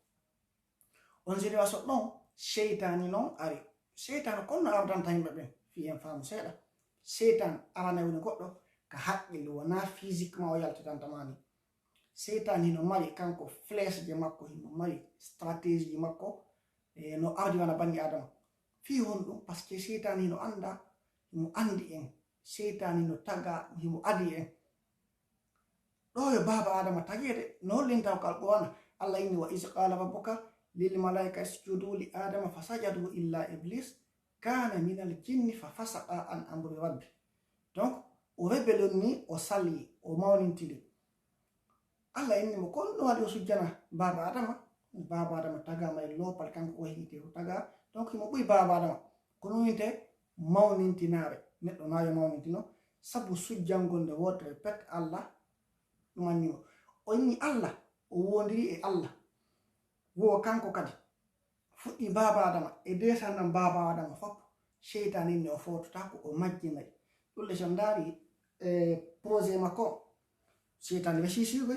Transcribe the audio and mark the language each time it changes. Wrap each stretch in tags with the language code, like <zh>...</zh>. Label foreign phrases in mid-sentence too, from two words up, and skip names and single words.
<ff>on génération ɗon seytani noon ari seytane konno ardanta yimɓe ɓen fi en faamu seeɗa seytan arana woni goɗɗo ka haqqille wona physiquement o yaltitantamani seytan hino mari kanko flèche je makko hino mari stratégie ji makko no ardi wana banni adama fi hon ɗum</ff> <fr>par ce que</fr> <ff>seytan hino anda himo andi en seytan hino taga himo adi en ɗo yo baba adama tagede no hollintaw kal ɓowana Allah inni wa</ff> <ar>إذ قال ربك للملائكة اسجدوا لآدم فسجدوا إلا إبليس كان من الجن ففسق عن أمر ربه</ar> <ff>donc o rebelonni o sali o mawnintili Allah inni mo kon no wadi o sujjana baba adama tagama e lopal kanko o hite o taga donc himo ɓuy baba adama kono winte mawnintinare neɗɗo nayo mawnintino sabu sujjangol nde wotere pet Allah ɗum annimo o inni Allah o wondiri e Allah wo kanko kadi fuɗɗi baba adama e desandam baba adama fof seytan inni o fototako o majjinayi ɗulle so ndaari projet makko seytan resisiɓe</ff>